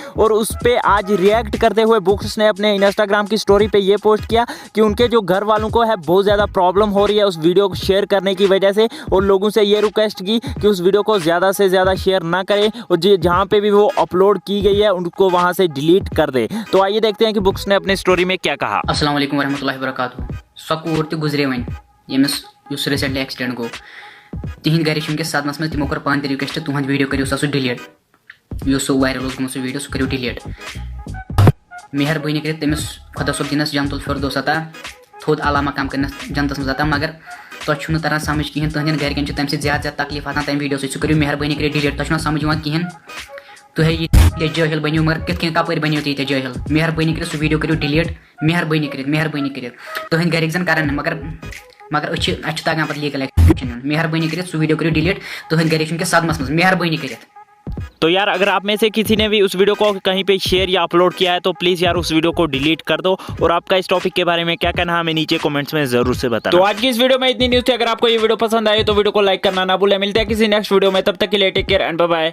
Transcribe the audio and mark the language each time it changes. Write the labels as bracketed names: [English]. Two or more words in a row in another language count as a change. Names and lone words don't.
[Hindi] और उस पर आज रिएक्ट करते हुए बुक्स ने अपने इंस्टाग्राम की स्टोरी पे ये पोस्ट किया कि उनके जो घर वालों को है बहुत ज़्यादा प्रॉब्लम हो रही है उस वीडियो को शेयर करने की वजह से, और लोगों से ये रिक्वेस्ट की कि उस वीडियो को ज़्यादा से ज़्यादा शेयर ना करें, और जहाँ पे भी वो अपलोड की गई है उनको वहाँ से डिलीट कर दे। तो आइए देखते हैं कि बुक्स ने अपने स्टोरी में क्या कहा। [Arabic] السلام عليكم ورحمة الله وبركاته. [Kashmiri] सकोर तो गुजरे वन यमिस रिसेंटली एक्सीडेंट गो, तिहंद घर वनकस सदमस मज, तिमो कर पान रिक्वेस्ट तुहद वीडियो करो सो डिलीट, सो वायरल सो वीडियो सो करो डिलीट। मेहरबानी कर तमिस खुदा सोब दिनस [Arabic] جنة الفردوس [Kashmiri] अता, थोद आला मकाम करनस जन्नतस मज अता, मगर तुम तरह समझ कहें तुहदन घरकन तम ज्यादा तकलीफ आसान तम वीडियो सो करो मेहरबानी कर डिलीट। तुम समझ कहें तुह ये जाहिल बनो, मगर कित कपर बनो तुम जाहिल, मेहरबानी कर सो वीडियो करो डिलीट, मेहरबानी कर तुहद घर जन कर, मगर तगान पे [English] legal action, [Kashmiri] मेहरबानी कर सो वीडियो करो डिलीट, तुहद घर वनकस सदमस मज, मेहरबानी कर। [Hindi] तो यार अगर आप में से किसी ने भी उस वीडियो को कहीं पे शेयर या अपलोड किया है तो प्लीज़ यार उस वीडियो को डिलीट कर दो। और आपका इस टॉपिक के बारे में क्या कहना है हमें नीचे कमेंट्स में जरूर से बताना। तो आज की इस वीडियो में इतनी न्यूज़ थी। अगर आपको ये वीडियो पसंद आए तो वीडियो को लाइक करना ना भूलें। मिलते हैं किसी नेक्स्ट वीडियो में, तब तक के लिए [English] take care and bye bye.